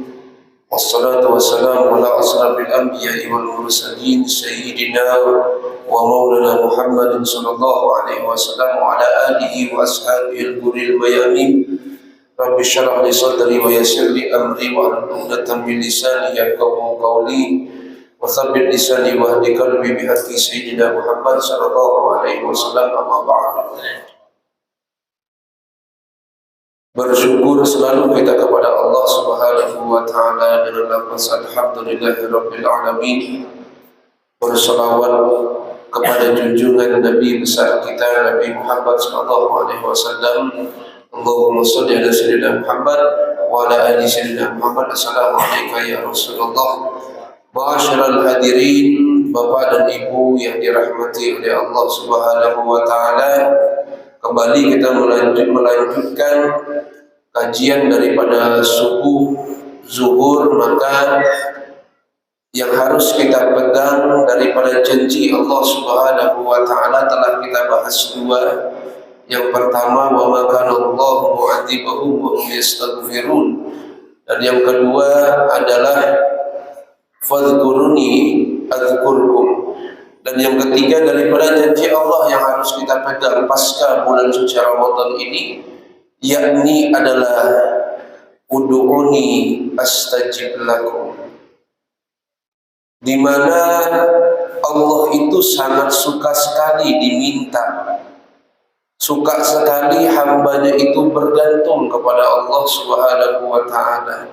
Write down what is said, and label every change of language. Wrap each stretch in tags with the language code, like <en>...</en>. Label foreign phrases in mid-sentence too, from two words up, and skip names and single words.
<ar>والصلاة والسلام على أشرف الأنبياء والمرسلين سيدنا ومولانا محمد صلى الله عليه وسلم وعلى آله وأصحابه الغر الميامين. رب اشرح لي صدري ويسر لي أمري واحلل عقدة من لساني يفقهوا قولي وثبت لساني واهد قلبي بحق سيدنا محمد صلى الله عليه وسلم. أما بعد.</ar> <id>Bersyukur selalu kita kepada</id> <ar>الله سبحانه وتعالى</ar> <id>dengan lafaz</id> <ar>الحمد لله رب العالمين.</ar> <id>Berselawat kepada junjungan Nabi besar kita Nabi Muhammad</id> <ar>صلى الله عليه وسلم. اللهم صل على سيدنا محمد وعلى آل سيدنا محمد. السلام عليك يا رسول الله. معاشر الحاضرين,</ar> <id>Bapak dan Ibu yang dirahmati oleh</id> <ar>الله سبحانه وتعالى.</ar> <id>Kembali kita melanjutkan kajian daripada subuh zuhur. Maka yang harus kita pegang daripada janji</id> <ar>الله سبحانه وتعالى</ar> <id>telah kita bahas dua. Yang pertama,</id> <ar>وما كان الله معذبهم وهم يستغفرون,</ar> <id>dan yang kedua adalah</id> <ar>فاذكروني أذكركم.</ar> <id>Dan yang ketiga daripada janji Allah yang harus kita pegang pasca bulan suci Ramadan ini, yakni adalah</id> <ar>ادعوني أستجب لكم,</ar> <id>di mana Allah itu sangat suka sekali diminta, suka sekali hambanya itu bergantung kepada</id> <ar>الله سبحانه وتعالى.</ar>